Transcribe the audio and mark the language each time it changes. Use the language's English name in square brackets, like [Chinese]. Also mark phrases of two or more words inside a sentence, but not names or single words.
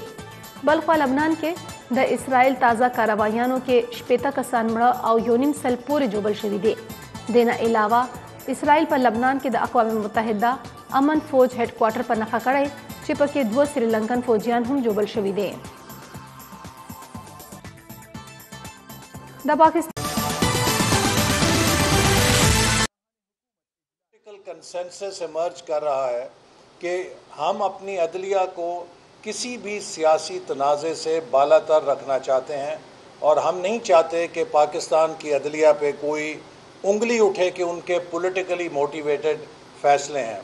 [Pashto] بلخوا لبنان کې د اسرائیل تازه کاروایانو کې 80 کسان مړه او 1.5 سل پورې جوبل شوي دي. دینه علاوه اسرائیل په لبنان کې د اقوام متحده امن فوج هډ کوارټر په نښه کړی چې پکې 2 سریلنکن فوجیان هم جوبل شوي دي. د پاکستان [English] consensus emerge [Urdu] کر رہا ہے کہ ہم اپنی عدلیہ کو کسی بھی سیاسی تنازع سے بالاتر رکھنا چاہتے ہیں اور ہم نہیں چاہتے کہ پاکستان کی عدلیہ پہ کوئی انگلی اٹھے کہ ان کے [English] politically motivated [Urdu] فیصلے ہیں.